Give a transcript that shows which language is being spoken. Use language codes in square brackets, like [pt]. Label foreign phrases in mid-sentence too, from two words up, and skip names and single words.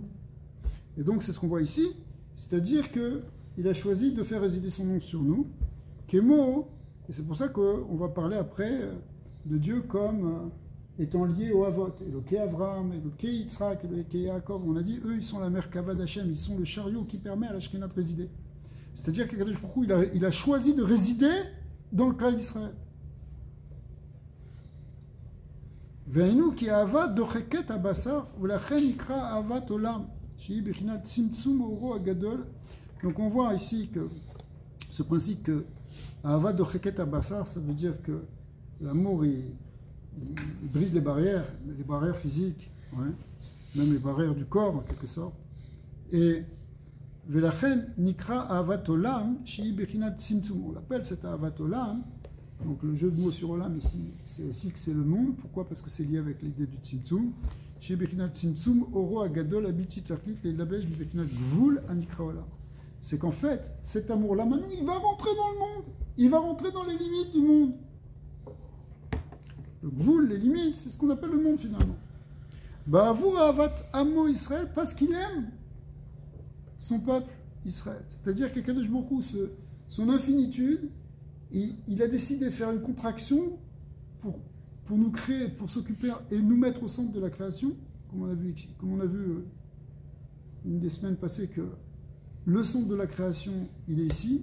[fr] Et donc c'est ce qu'on voit ici, c'est-à-dire qu'il a choisi de faire résider son nom sur nous, Kemo, et c'est pour ça qu'on va parler après de Dieu comme étant lié au Havot, [he] אלוקי אברהם אלוקי יצחק אלוקי יעקב. [fr] On a dit, eux, ils sont la Merkava d'Hachem, ils sont le chariot qui permet à la Shekhinah de résider. C'est-à-dire qu' [he] הקדוש ברוך הוא, [fr] il a choisi de résider dans le clan d'Israël. [he] ועניינו כי אהבת דוחקת הבשר ולכן יקרא אהבת עולם. [fr] Donc on voit ici que ce principe que [he] אהבת דוחקת הבשר, [fr] ça veut dire que l'amour il brise les barrières physiques, ouais, même les barrières du corps en quelque sorte. [he] Et ולכן נקרא אהבת עולם שהיא בחינת צמצום. [fr] On l'appelle cet [he] אהבת עולם. [fr] Donc le jeu de mots sur olam ici, c'est aussi que c'est le monde. Pourquoi? Parce que c'est lié avec l'idée du tzimtzum. C'est qu'en fait, cet amour-là, maintenant, il va rentrer dans le monde. Il va rentrer dans les limites du monde. Le gvoul, les limites, c'est ce qu'on appelle le monde finalement. [he] בעבור אהבת עמו ישראל, [fr] parce qu'il aime son peuple Israël. C'est-à-dire qu' [he] הקדוש ברוך הוא, [fr] son infinitude, il a décidé de faire une contraction pour nous créer, pour s'occuper et nous mettre au centre de la création, comme on a vu une des semaines passées que le centre de la création, il est ici.